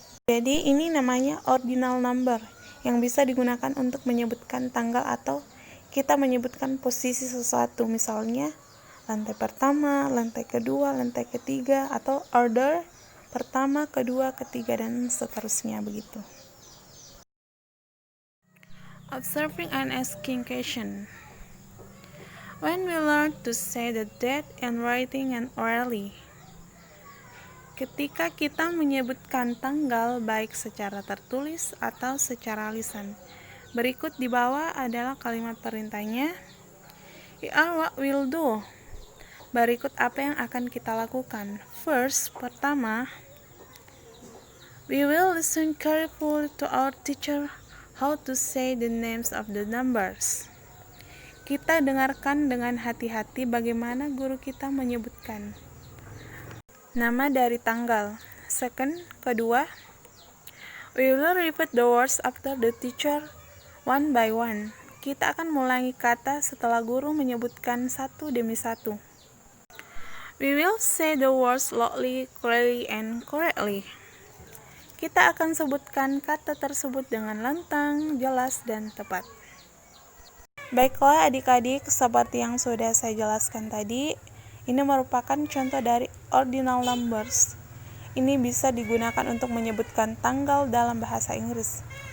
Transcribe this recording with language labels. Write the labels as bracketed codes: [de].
[id] Jadi ini namanya ordinal number yang bisa digunakan untuk menyebutkan tanggal atau kita menyebutkan posisi sesuatu, misalnya lantai pertama, lantai kedua, lantai ketiga, atau order pertama, kedua, ketiga, dan seterusnya begitu. [en] Observing and asking question. When we learn to say the date in writing and orally. [id] Ketika kita menyebutkan tanggal baik secara tertulis atau secara lisan. Berikut di bawah adalah kalimat perintahnya. [en] Here are what we'll do. [id] Berikut apa yang akan kita lakukan. [en] First, pertama, we will listen carefully to our teacher how to say the names of the numbers. [id] Kita dengarkan dengan hati-hati bagaimana guru kita menyebutkan nama dari tanggal. [en] Second, kedua, we will repeat the words after the teacher one by one. [id] Kita akan mengulangi kata setelah guru menyebutkan satu demi satu. [en] We will say the words slowly, clearly, and correctly. [id] Kita akan sebutkan kata tersebut dengan lantang, jelas, dan tepat. Baiklah adik-adik, seperti yang sudah saya jelaskan tadi, ini merupakan contoh dari ordinal numbers. Ini bisa digunakan untuk menyebutkan tanggal dalam bahasa Inggris.